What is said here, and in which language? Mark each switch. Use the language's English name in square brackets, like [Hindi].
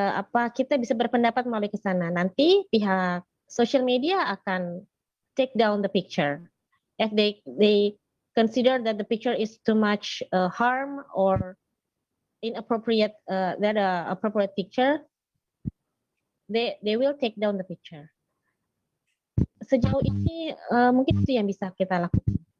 [Indonesian] Kita bisa berpendapat melalui ke sana. Nanti pihak [English] social media [Indonesian] akan [English] take down the picture. If they consider that the picture is too much harm or inappropriate, appropriate picture, they will take down the picture. [Indonesian] Sejauh ini mungkin itu yang bisa kita lakukan.